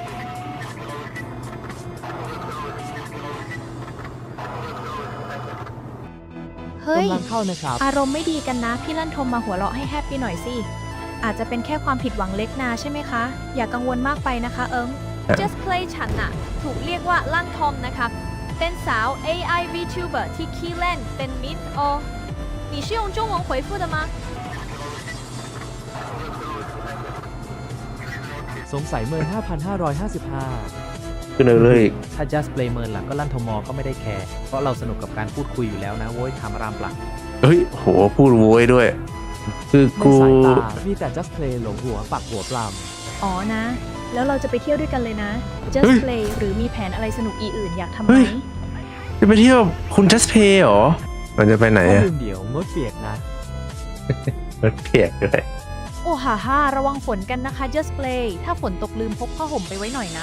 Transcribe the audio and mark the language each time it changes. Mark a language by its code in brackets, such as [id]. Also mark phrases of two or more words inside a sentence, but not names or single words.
[th] เฮ้ย กำลังเข้านะครับ อารมณ์ไม่ดีกันนะ พี่ลั่นทมมาหัวเราะให้แฮปปี้หน่อยสิ อาจจะเป็นแค่ความผิดหวังเล็กนาใช่ไหมคะ อย่ากังวลมากไปนะคะเอิง Just Play ฉันน่ะถูกเรียกว่าลั่นทมนะครับเป็นสาว AI VTuber ที่ขี้เล่นเป็นมิตร [zh] 哦你是用中文回复的吗 [th] สงสัยเมิน 5,555 คือเลย ถ้า just play เมินหลังก็ลั่นทมก็ไม่ได้แคร์เพราะเราสนุกกับการพูดคุยอยู่แล้วนะโว้ยถามรามปลัก เฮ้ยโหพูดโว้ยด้วย คือ ใน กู สายตา มีแต่ just play หลงหัวปักหัวปลำ อ๋อนะ แล้วเราจะไปเที่ยวด้วยกันเลยนะ Just เฮ้ย Play หรือมีแผนอะไรสนุกอื่นอยากทำไห เฮ้ ม ย จะไปเที่ยวคุณจัสเพย์เหรอมันจะไปไหน ถ้า อะ ลืมเดี๋ยวงดเปียกนะ รถเปียกด้วย โอ้ฮ่าฮ่าระวังฝนกันนะคะ Just Play ถ้าฝนตกลืมพกผ้าห่มไปไว้หน่อยนะ